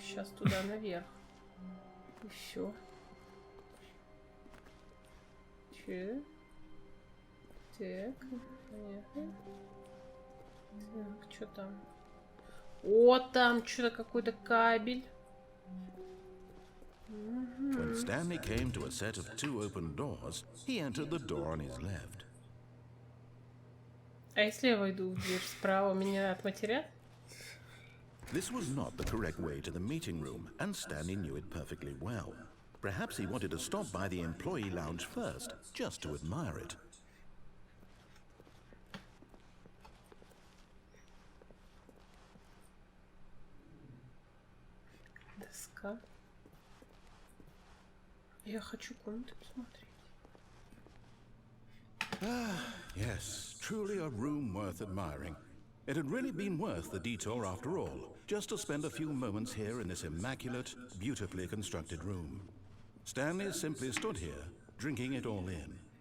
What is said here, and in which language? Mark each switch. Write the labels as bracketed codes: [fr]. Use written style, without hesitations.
[ru] Сейчас туда наверх. И все. Че? Так, понятно. Так, что там? О, там что-то какой-то кабель. [en] When Stanley came to a set of two open doors, he entered the door on his left. [ru] А если я войду в дверь справа, меня отматерят? [en] This was not the correct way to the meeting room, and Stanley knew it perfectly well. Perhaps he wanted to stop by the employee lounge first, just to admire it. [ru] Доска. Я хочу комнату посмотреть. [en] Yes, truly a room worth admiring. It had really been worth the detour after all, just to spend a few moments here in this immaculate, beautifully constructed room. Stanley simply stood here, drinking it all in.